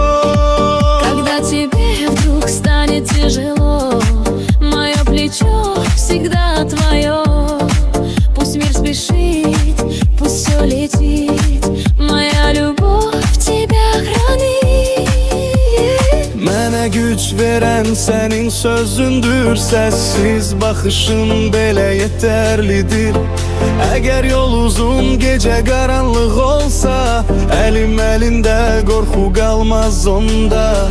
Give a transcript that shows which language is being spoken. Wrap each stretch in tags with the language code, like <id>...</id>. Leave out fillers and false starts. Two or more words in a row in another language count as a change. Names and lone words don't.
<ru>Когда тебе вдруг станет тяжело, мое плечо всегда твое. Пусть мир спешит, пусть все летит, моя любовь тебя хранит.</ru> <az>Mənə güc veren senin sözündür. Sessiz bakışın belə yeterlidir.</az> <tr>Eğer yol uzun, gece karanlık olsa, elim elinde, korku kalmaz onda.</tr>